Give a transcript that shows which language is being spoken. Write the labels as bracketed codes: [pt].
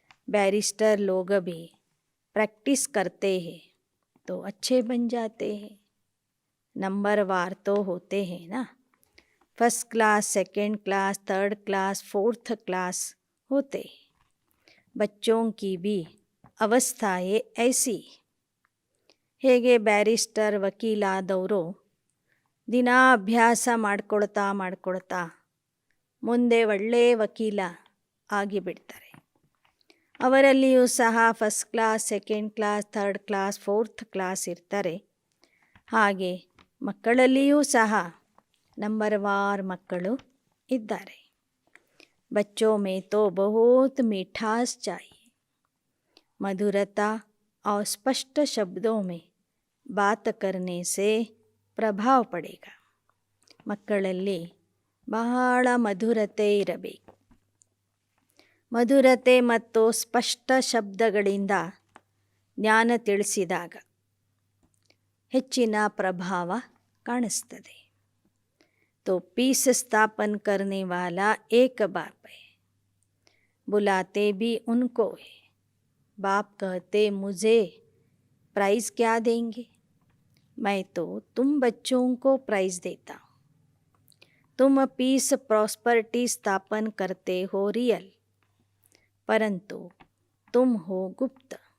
[hi] Barrister लोग भी practice करते हैं तो अच्छे बन जाते हैं. नंबरवार तो होते हैं ना, first class, second class, third class, fourth class होते. बच्चों की भी अवस्थाएं ऐसी. [kn] ಹೇಗೆ ಬ್ಯಾರಿಸ್ಟರ್ ವಕೀಲಾದವರು ದಿನ ಅಭ್ಯಾಸ ಮಾಡ್ಕೊಳ್ತಾ ಮುಂದೆ ಒಳ್ಳೆಯ ವಕೀಲ ಆಗಿಬಿಡ್ತಾರೆ. ಅವರಲ್ಲಿಯೂ ಸಹ first class, second class, third class, fourth class ಇರ್ತಾರೆ. ಹಾಗೆ ಮಕ್ಕಳಲ್ಲಿಯೂ ಸಹ ನಂಬರ್ವಾರ್ ಮಕ್ಕಳು ಇದ್ದಾರೆ. [hi] ಬಚ್ಚೋ ಮೇ ತೋ ಬಹುತ್ ಮಿಠಾಸ್ ಚಾಹಿಯೆ, ಮಧುರತಾ और स्पष्ट शब्दों में बात करने से प्रभाव पड़ेगा. [kn] ಮಕ್ಕಳಲ್ಲಿ ಬಹಳ ಮಧುರತೆ ಇರಬೇಕು. ಮಧುರತೆ ಮತ್ತು ಸ್ಪಷ್ಟ ಶಬ್ದಗಳಿಂದ ಜ್ಞಾನ ತಿಳಿಸಿದಾಗ ಹೆಚ್ಚಿನ ಪ್ರಭಾವ ಕಾಣಿಸ್ತದೆ. [hi] तो पीस स्थापन करने वाला एक बाप है, बुलाते भी उनको है. बाप कहते मुझे प्राइज़ क्या देंगे? मैं तो तुम बच्चों को प्राइज़ देता हूँ. तुम पीस प्रॉस्पर्टी स्थापन करते हो रियल, परंतु तुम हो गुप्त.